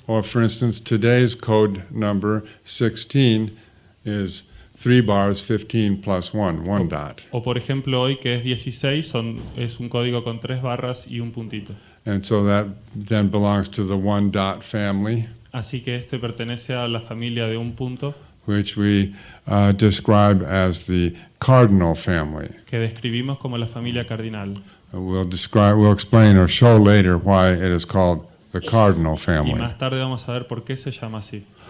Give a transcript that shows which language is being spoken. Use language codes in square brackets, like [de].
[en] Or, for instance, today's code number 16 is 3 bars, 15 plus 1, one dot. [es] O por ejemplo hoy que es 16, es un código con 3 barras y un puntito. [en] And so that then belongs to the one dot family, [es] Así que este pertenece a la familia de un punto, [en] which we describe as the cardinal family. [es] que describimos como la familia cardinal. [en] We'll explain or show later why it is called the cardinal [es] Y [en] family. [es] más tarde vamos a ver por qué se llama así.